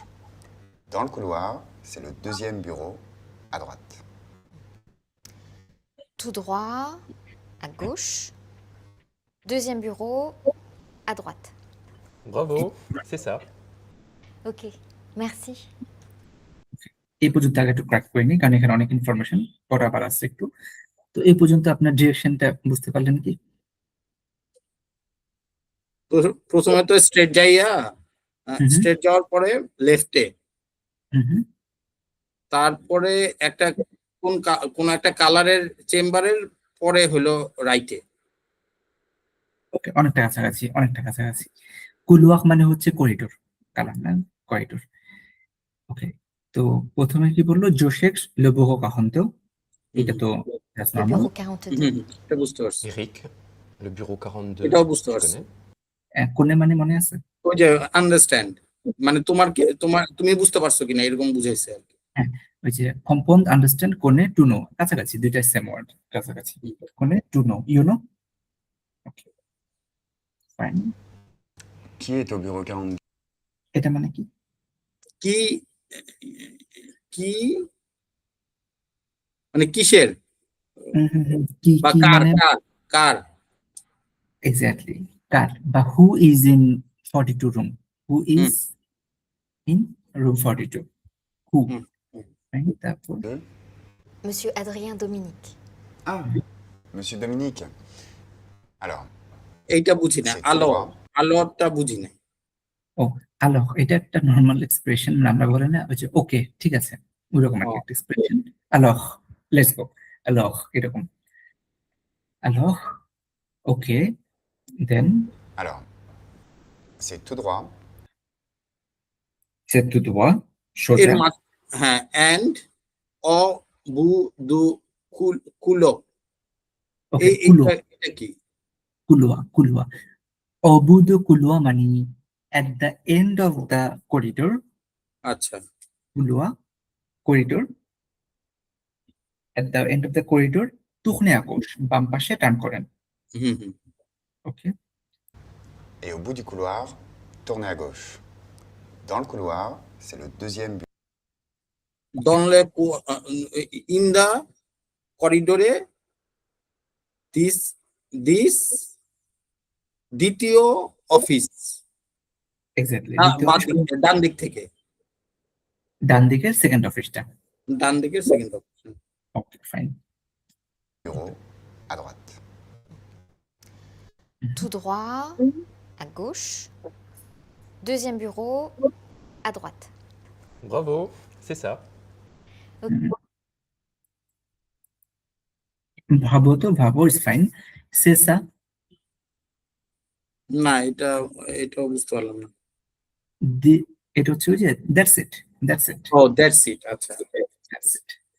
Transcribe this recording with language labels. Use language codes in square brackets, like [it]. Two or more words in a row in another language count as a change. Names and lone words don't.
[fr] Dans le couloir, c'est le deuxième bureau, à droite. Tout droit, à gauche. Deuxième bureau, à droite. Bravo, c'est ça. Ok, merci. [bn] এই পর্যন্ত আগে একটু ক্র্যাক করে নিই, কারণ এখানে অনেক ইনফরমেশন পড়াবার আছে একটু। তো এই পর্যন্ত আপনার ডিরেকশনটা বুঝতে পারলেন কি? তো প্রথমে তো স্ট্রেট যাইয়া, হুম। স্ট্রেট যাওয়ার পরে লেফটে, হুম। তারপরে একটা কোন একটা কালারের চেম্বারের পরে হলো রাইটে। ওকে, অনেকটা কাছাকাছি, অনেকটা কাছাকাছি। কুলওয়াক মানে হচ্ছে করিডোর, কালার না, করিডোর। ওকে, তো প্রথমে কি বললো, [fr] je cherche le bureau quarante, [bn] এটা তো that's [fr] Le normal. bureau 42. [bn] এটা বুঝতে পারছি। [fr] Eric, le bureau 42, [bn] এটাও বুঝতে [fr] tu [bn] পারছি। [fr] connais? [bn] কোনে মানে মনে আছে? ওই যে আন্ডারস্ট্যান্ড, মানে তুমি বুঝতে পারছো কিনা এরকম বুঝাইছে আর কি। হ্যাঁ, ওই যে কম্পাউন্ড আন্ডারস্ট্যান্ড, কোনে [en] to know, [bn] কাছাকাছি, দুইটা সেম ওয়ার্ড, কাছাকাছি। [en] কোনে to know, you know. Okay, fine. [fr] Qui est au bureau 42? [bn] এটা মানে কি? কি কি মানে কিসের কি বা কি কার মানে কার কার [en] exactly কার, বা who is in 42 room, who is in room 42, who, হুম। [bn] ফাইন। তারপর [fr] Deux. Monsieur Adrien Dominique. Ah, Monsieur Dominique. Alors, [bn] এইটা বুঝি না, [fr] c'est tout আলো, droit. [bn] আলোটা বুঝি না। ও আলো, এটা একটা নর্মাল এক্সপ্রেশন, আমরা বলে না ওই যে ওকে ঠিক আছে, ওইরকম ও, একটা এক্সপ্রেশন। আলো, [en] let's go, [bn] আলো, এরকম আলো। [en] okay, then [fr] Alors, c'est tout droit. c'est tout droit, [bn] এর সোজা। [fr] হ্যাঁ, et au bout du couloir, [bn] ওকে, কুলুয়া, এটা কি? কুলুয়া, কুলুয়া, [fr] au bout couloir [bn] মানে [en] at the end of the corridor, [bn] আচ্ছা, কুলুয়া, করিডোর, [en] at the end of the corridor, [fr] tournez à gauche, [bn] বাম পাশে টার্ন করেন। হুম। ওকে, [fr] Et au bout du couloir, tournez à gauche. Dans le couloir, c'est le deuxième bureau. [en] দনলে in the corridor, this this দ্বিতীয় অফিস, [bn] এক্স্যাক্টলি, ডান দিক থেকে, ডান দিকের সেকেন্ড অফিসটা। ডান দিকের সেকেন্ড অফিস। ওকে, ফাইন। [fr] Bureau à droite. Tout droit, à gauche. Deuxième bureau, à droite. Bravo, c'est ça. [bn] ভাবো তো, ভাবো [en] is fine. [bn] সেসা, না, এটাও বুঝতে পারলাম না। এটা হচ্ছে ওই যে [en] that's it, that's it, [bn] ও [en] that's it, [bn] আচ্ছা। [en] that's it.